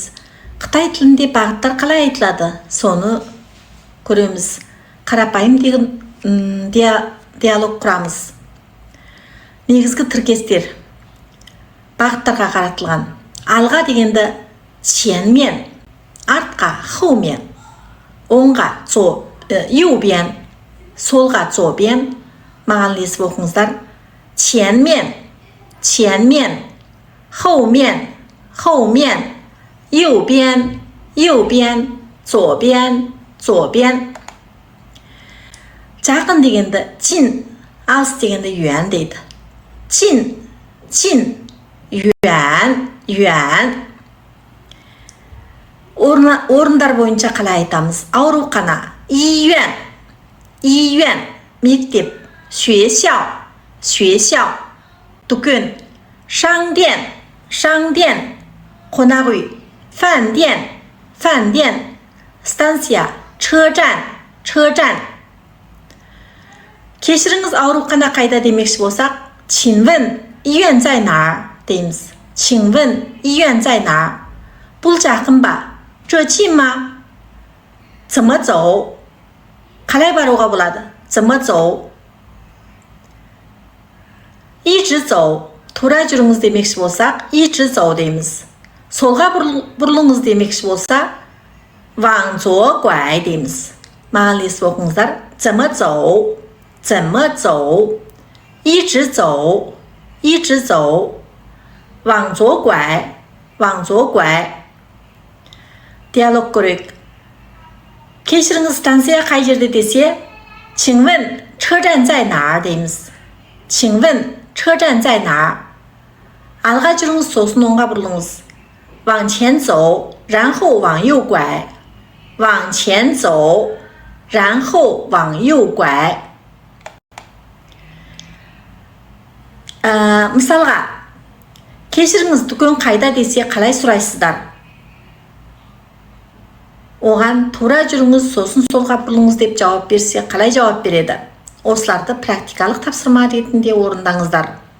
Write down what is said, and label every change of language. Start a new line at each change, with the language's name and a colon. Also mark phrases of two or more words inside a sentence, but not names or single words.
Kazakh: Қытай тілінде бағыттар қалай айтылады, соны көреміз. Қарапайым диалог құрамыз. Негізгі тіркестер бағыттарға қаратылған. Алға дегенді ченмен, артқа хаумен, оңға 右边, солға 左边. Маған ілесіп оқыңыздар.
Chinese: 前面, 前面, 后面, 后面, 右边, 右边, 左边, 左边.
Kazakh: жақын дегенді 近, алыс дегенді 远дейді.
Chinese: 近, 近, 远, 远.
Kazakh: Орындар бойынша қалай айтамыз? Аурухана,
Chinese: 医院, 医院, мектеп, 学校, 学校, дүкен, 商店, 商店,
Kazakh: қонақ үй,
Chinese: 饭店, 饭店, станция, 车站, 车站.
Kazakh: кешіріңіз, аурухана қайда демекші болсақ,
Chinese: 请问医院在哪儿 дейміз. 请问医院在哪儿?
Kazakh: бұл жақын ба?
Chinese: 这近吗? 怎么走?
Kazakh: қалай баруға болады?
Chinese: 怎么走? 一直走,
Kazakh: тура жүріңіз демекші болсақ,
Chinese: 一直走 дейміз.
Kazakh: солға бұрылыңыз демекші болса,
Chinese: 往左拐 дейміз.
Kazakh: маған ілесіп оқыңыздар.
Chinese: 怎么走? 怎么走? 一直走, 一直走, 往左拐, 往左拐.
Kazakh: диалог көрейік. кешіріңіз, станция қай жерде десе,
Chinese: 请问车站在哪儿 дейміз. 请问车站在哪儿?
Kazakh: алға жүріңіз, сосын оңға бұрылыңыз.
Chinese: 往前走, 然后往右拐. 往前走, 然后往右拐.
Kazakh: мысалға, кешіріңіз, дүкен қайда десе қалай сұрайсыздар? оған тура жүріңіз, сосын солға бұрылыңыз деп жауап берсе, қалай жауап береді? осыларды практикалық тапсырма ретінде орындаңыздар.